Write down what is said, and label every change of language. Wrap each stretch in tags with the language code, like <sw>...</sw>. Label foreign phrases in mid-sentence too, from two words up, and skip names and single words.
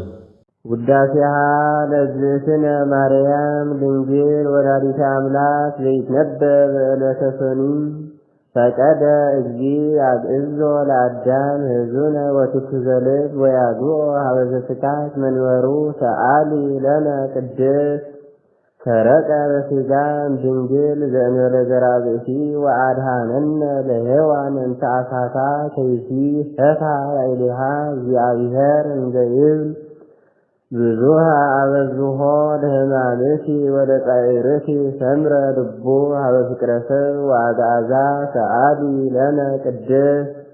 <gez>ውዳሴሃ ለእግዝእትነ ማርያም ድንግል ወላዲተ አምላክ ዘይትነበብ ዕለተ ሰኒ። ፈቀደ እግዚእ ያግዕዞ ለአዳም ህዙነ ወትኩዘ ልብ ወያግኦ ሀበ ዘስካት መንበሩ። ሰአሊ ለነ ቅድስት ሰረቀ በሥጋ እምድንግል ዘእንበለ ዘርአ ብእሲ ወአድኀነነ ለሔዋን እንተ አሳታ ከይሲ ፈታ ላዕሌሃ እግዚአብሔር እንዘ ይብል ብዙሃ አበዝሖ ለሕማምኪ ወለጻዕርኪ ሰምረ ልቡ ሀበ ፍቅረ ሰብ ወአግዓዛ። ሰአሊ ለነ ቅድስት</gez>